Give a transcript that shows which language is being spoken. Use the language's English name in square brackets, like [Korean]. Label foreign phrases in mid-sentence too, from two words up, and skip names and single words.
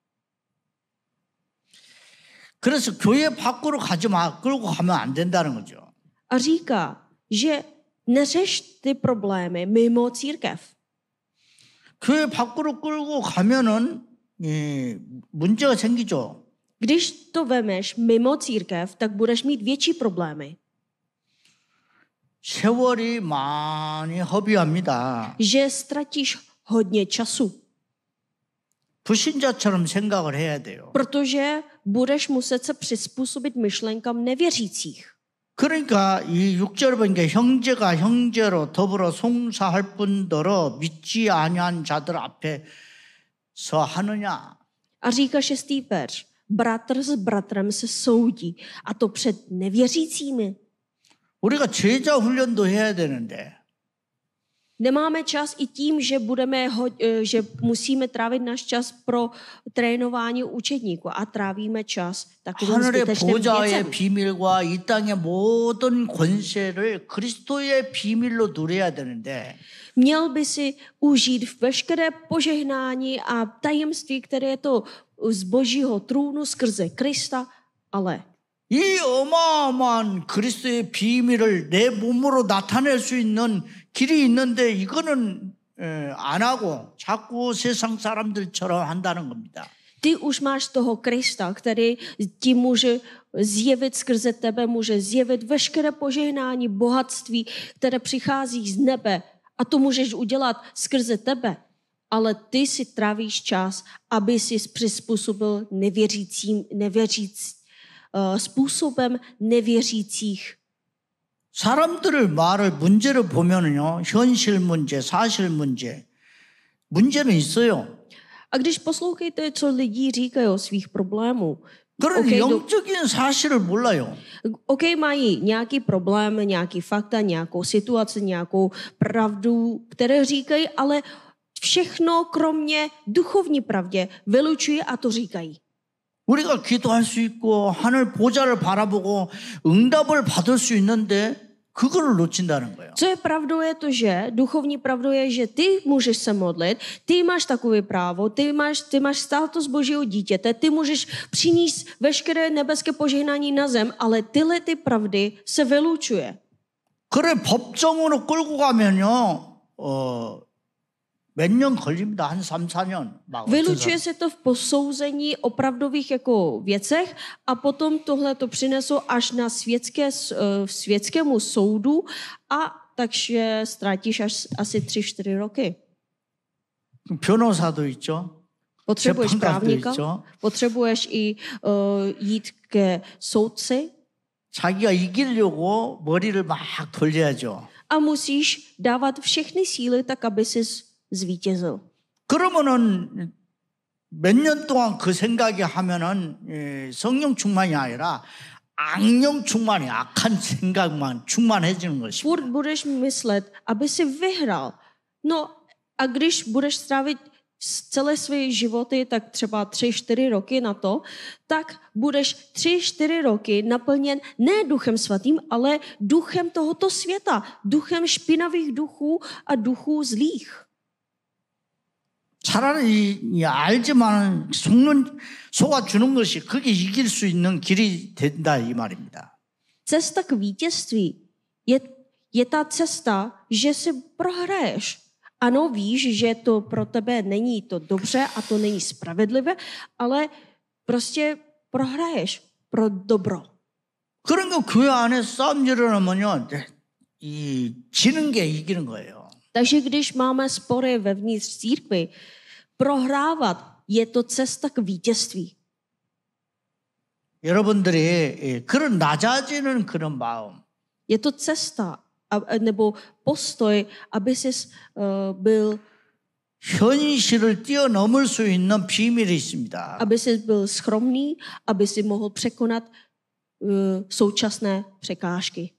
[Korean] 그래서 교회 밖으로 끌고 가면 안 된다는 거죠. [Czech] A říká, že neřeš ty problémy mimo církev. [Korean] 교회 밖으로 끌고 가면은 문제가 생기죠. [Czech] Když to vemeš mimo církev, tak budeš mít větší problémy. [Korean] 세월이 많이 허비합니다. [Czech] Že ztratíš hodně času. [Korean] 불신자처럼 생각을 해야 돼요. [Czech] Protože budeš muset se přizpůsobit myšlenkám nevěřících. [Korean] 그러니까 이 6절에 보니까 형제가 형제로 더불어 송사할 뿐더러 믿지 아니한 자들 앞에서 하느냐. [Czech] A říká 6. verš, bratr s bratrem se soudí, a to před nevěřícími. [Korean] 우리가 제자 훈련도 해야 되는데 [Czech] Nemáme čas i tím, že musíme trávit náš čas pro trénování učedníků a trávíme čas takovým [Korean] 하늘의 [Czech] zbytečným [Korean] 보좌의 [Czech] věcem. [Korean] 비밀과 이 땅의 모든 권세를 그리스도의 비밀로 누려야 되는데 [Czech] Měl by si užít veškeré požehnání a tajemství, které je to z Božího trůnu skrze Krista, ale [Korean] 이 어마어마한 그리스도의 비밀을 내 몸으로 나타낼 수 있는 길이 있는데 이거는 안 하고 자꾸 세상 사람들처럼 한다는 겁니다. [Czech] ty už máš toho Krista, který ti může zjevit skrze tebe, může zjevit veškeré požehnání, bohatství, které přichází z nebe. A to můžeš udělat skrze tebe. Ale ty si trávíš čas, aby si přizpůsobil způsobem nevěřících. [Korean] 사람들을 문제를 보면은요, 현실 문제, 사실 문제는 있어요. [Czech] A když poslouchejte, co lidi říkají o svých problémů, [Korean] 그런데 영적인 사실을 몰라요. [Czech] mají nějaký problém, nějaký fakta, nějakou situaci, nějakou pravdu, které říkají, ale všechno kromě duchovní pravdě vylučují a to říkají. [Korean] 우리가 기도할 수 있고 하늘 보좌를 바라보고 응답을 받을 수 있는데 그거를 놓친다는 거예요. [Czech] Co je pravdou je to, že duchovní pravdou je, že ty můžeš se modlit, ty máš takové právo, ty máš status Božího dítěte, ty můžeš přinést veškeré nebeské požehnání na zem, ale tyhle ty pravdy se vylučuje. [Korean] 그래 법정으로 끌고 가면요. 몇 년 걸립니다. 한 3, 4년. [Czech] Vylučuje se to v posouzení opravdových jako věcech a potom tohle to přinesou až na světskému soudu a takže ztrátíš asi 3-4 roky. [Korean] 변호사도 있죠. [Czech] Potřebuješ právníka, [Korean] 있죠. [Czech] potřebuješ i jít ke soudci. [Korean] 자기가 이기려고 머리를 막 돌려야죠. [Czech] A musíš dávat všechny síly tak, aby jsi zvítězil. [Korean] 그러면은 몇 년 동안 그 생각이 하면은 성령 충만이 아니라 악령 충만이 악한 생각만 충만해지는 것입니다. [Czech] Furt budeš myslet, aby si vyhrál. No a když budeš strávit celé své životy, tak třeba 3-4 roky na to, tak budeš 3-4 roky naplněn ne duchem svatým, ale duchem tohoto světa, duchem špinavých duchů a duchů zlých. [Korean] 차라리 알지만 속아주는 것이 그게 이길 수 있는 길이 된다 이 말입니다. [Czech] Cesta k vítězství je ta cesta, že si prohraješ. Ano, víš, že to pro tebe není to dobře a to není spravedlivé, ale prostě prohraješ pro dobro. [Korean] 그러니까 교회 안에 싸움 일어나면요, 지는 게 이기는 거예요. [Czech] Takže když máme spory vevnitř církvi, prohrávat je to cesta k vítězství. [Korean] 여러분들이 그런 낮아지는 그런 마음. [Czech] Je to cesta nebo postoj, aby jsi byl [Korean] 현실을 뛰어넘을 수 있는 비밀이 있습니다. [Czech] aby jsi byl skromný, aby si mohl překonat současné překážky.